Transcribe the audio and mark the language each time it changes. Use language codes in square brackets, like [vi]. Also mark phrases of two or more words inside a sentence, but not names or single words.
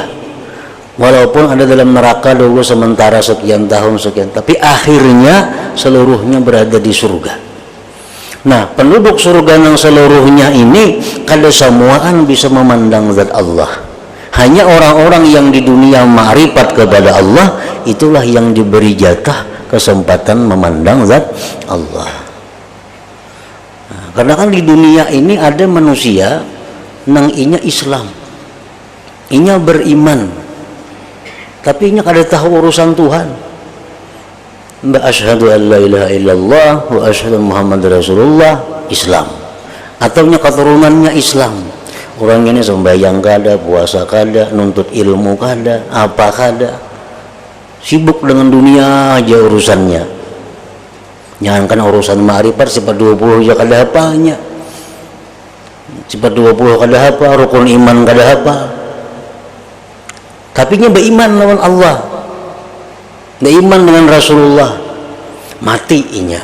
[id] Walaupun ada dalam neraka dulu sementara sekian tahun sekian, tapi akhirnya seluruhnya berada di surga. Nah, penduduk surga yang seluruhnya ini kada samuaan bisa memandang zat Allah. Hanya orang-orang yang di dunia ma'rifat kepada Allah itulah yang diberi jatah kesempatan memandang zat Allah. [bjn] Nah, karena kan di dunia ini ada manusia nang inya Islam, inya beriman, tapi inya kada tahu urusan Tuhan. [ar] Mbak أشهد أن لا إله إلا الله وأشهد محمد رسول الله, [bjn] Islam, atau nya keturunannya Islam. Orang ini sembahyang kada, puasa kada, nuntut ilmu kada, apa kada, sibuk dengan dunia aja urusannya. Jangankan urusan ma'rifat, sifat 20 aja kada apanya, sifat 20 kada apa, rukun iman kada apa, tapi nya beriman lawan Allah, beriman dengan Rasulullah, mati inya.